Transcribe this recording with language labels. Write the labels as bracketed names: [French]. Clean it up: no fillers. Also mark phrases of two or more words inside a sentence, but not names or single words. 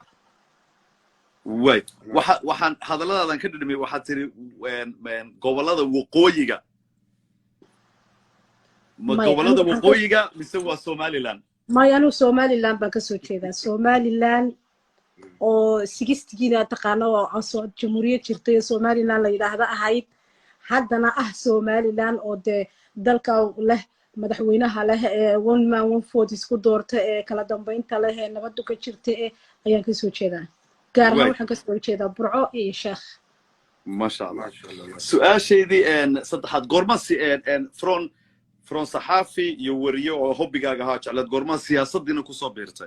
[Somali] way waxaan hadalladaadan ka dhadhamay waxaad tiri gobolada waqooyiga ma gobolada waqooyiga mise waa Somaliland may anu Somaliland baan ka soo jeedaa Somaliland oo 60giina taqaano oo jamhuuriyad jirtay Somaliland la yiraahdo ahayd haddana Somaliland oo dalka leh madaxweynaha leh [English] one man one vote [Somali] isku doorta kala dambeynta leh nabaddu ka jirta ayaan ka soo jeedaa gaar ahaan waxaan ka soo jeedaa burco iyo sheekh [Arabic] ما شاء الله [Somali] su'aasheedii saddexaad goorma si from saxaafi iyo wariyo oo hobbigaaga ahaa jeclaad goorma siyaasaddiina ku soo biirtay